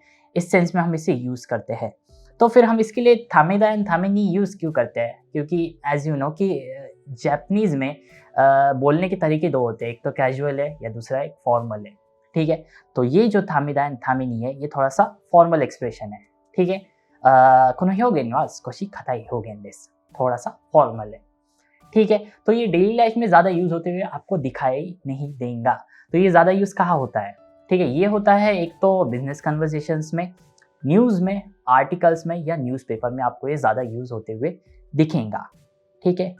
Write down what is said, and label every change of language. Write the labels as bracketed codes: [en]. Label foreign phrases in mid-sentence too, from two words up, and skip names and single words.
[hi] इस सेंस में हम इसे यूज़ करते हैं। तो फिर हम इसके लिए थामेदा एंड थामिनी यूज़ क्यों करते हैं? क्योंकि [en] as you know [hi] कि जापानीज़ में बोलने के तरीके दो होते हैं, एक तो कैजुअल है या दूसरा एक फॉर्मल है, ठीक है। तो ये जो थामेदा एंड थामिनी है ये थोड़ा सा [en] formal expression [hi] है, ठीक है। [ja] この表現は少し硬い表現です, [hi] थोड़ा सा फॉर्मल है, ठीक है। तो ये [en] daily life [hi] में ज़्यादा यूज़ होते हुए आपको दिखाई नहीं देगा। तो ये ज़्यादा यूज़ कहाँ होता है? ठीक है, ये होता है एक तो [en] business conversations [hi] में, न्यूज़ में, आर्टिकल्स में या न्यूज़पेपर में आपको ये ज़्यादा यूज़ होते हुए दिखेगा, ठीक है।